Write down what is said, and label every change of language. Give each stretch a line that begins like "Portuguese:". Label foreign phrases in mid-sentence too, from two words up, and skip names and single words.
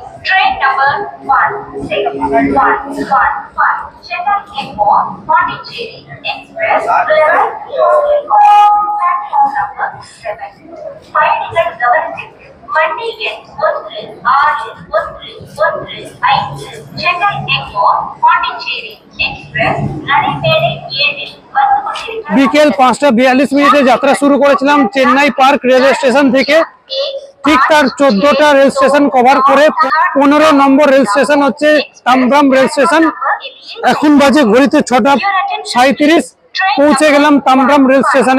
English: Train number 16111 Chennai Egmore Pondicherry Express will arrive on platform number 7.
Tamil: பயணிகள் கவனத்திற்கு வண்டியின் 1, 6, 1, 1, 5 சென்னை எக்மோர் பாண்டிச்சேரி எக்ஸ்பிரஸ் நடைமேடை 7 வந்து கொண்டிருக்கிறது।
Bangla: বিকেল 5:42 যাত্রা শুরু করেছিলাম চেন্নাই পার্ক রেলওয়ে স্টেশন থেকে। ঠিক তার 14টা রেল স্টেশন কভার করে 15 নম্বর রেল স্টেশন হচ্ছে তামরাম রেল স্টেশন। এখন বাজে ঘড়িতে 6:37। পৌঁছে গেলাম তামরাম রেল স্টেশনে।